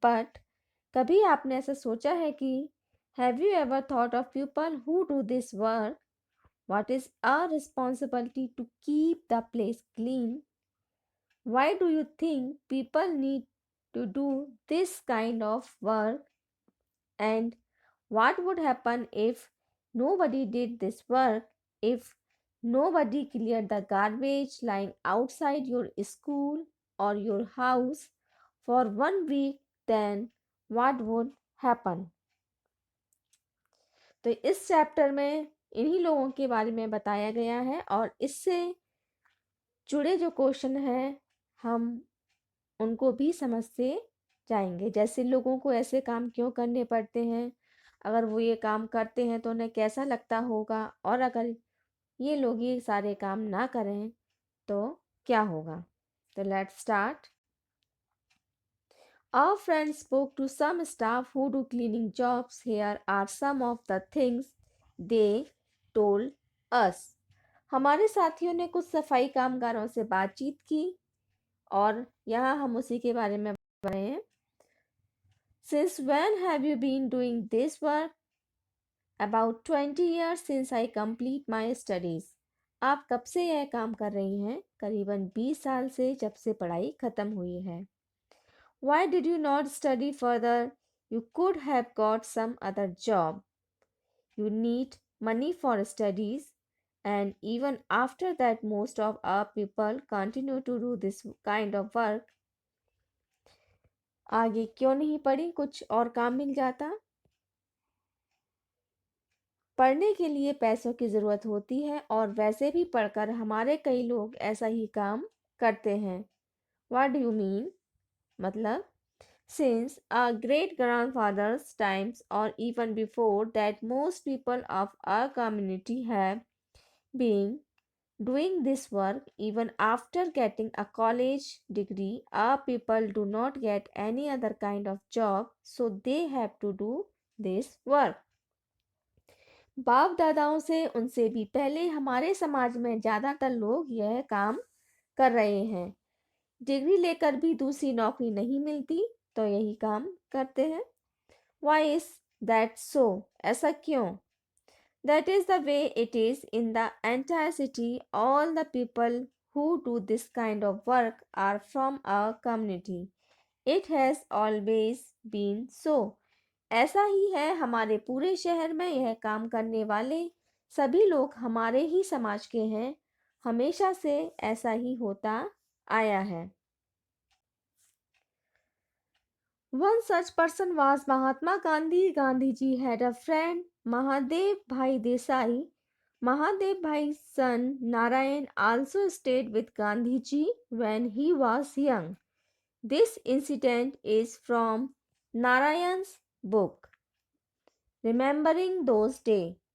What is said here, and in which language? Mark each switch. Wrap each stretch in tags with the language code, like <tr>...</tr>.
<en>but</en> <hi>कभी आपने ऐसा सोचा है कि</hi> <en>Have you ever thought of people who do this work? What is our responsibility to keep the place clean? Why do you think people need to do this kind of work? And what would happen if nobody did this work? If nobody cleared the garbage lying outside your school or your house for 1 week, then what would happen?</en> <hi>तो इस chapter में इन्हीं लोगों के बारे में बताया गया है और इससे जुड़े जो क्वेश्चन हैं हम उनको भी समझते जाएंगे। जैसे लोगों को ऐसे काम क्यों करने पड़ते हैं, अगर वो ये काम करते हैं तो उन्हें कैसा लगता होगा, और अगर ये लोग ये सारे काम ना करें तो क्या होगा।</hi> <en>तो let's start. Our friend spoke to some staff who do cleaning jobs. Here are some of the things they told us.</en> <hi>हमारे साथियों ने कुछ सफाई कामगारों से बातचीत की और यहाँ हम उसी के बारे में बता रहे हैं।</hi> <en>Since when have you been doing this work? About 20 years since I complete my studies.</en> <hi>आप कब से यह काम कर रही हैं? करीबन 20 साल से, जब से पढ़ाई खत्म हुई है।</hi> <en>Why did you not study further? You could have got some other job. You need money for studies, and even after that most of our people continue to do this kind of work.</en> <hi>आगे क्यों नहीं पढ़ी? कुछ और काम मिल जाता। पढ़ने के लिए पैसों की ज़रूरत होती है और वैसे भी पढ़कर हमारे कई लोग ऐसा ही काम करते हैं।</hi> <en>What do you mean? मतलब since our great grandfathers times or even before that most people of our community have been doing this work even after getting a college degree. Our people do not get any other kind of job, so they have to do this work.</en> <hi>बाप दादाओं से, उनसे भी पहले हमारे समाज में ज़्यादातर लोग यह काम कर रहे हैं। डिग्री लेकर भी दूसरी नौकरी नहीं मिलती तो यही काम करते हैं।</hi> <en>Why is that so?</en> <hi>ऐसा क्यों?</hi> <en>That is the way it is in the entire city. All the people who do this kind of work are from our community. It has always been so.</en> <hi>ऐसा ही है हमारे पूरे शहर में। यह काम करने वाले सभी लोग हमारे ही समाज के हैं। हमेशा से ऐसा ही होता आया है।</hi> <en>One such person was Mahatma Gandhi. Gandhiji had a friend, Mahadev Bhai Desai. Mahadev Bhai's son Narayan also stayed with Gandhiji when he was young. This incident is from Narayan's book, Remembering Those Days.</en>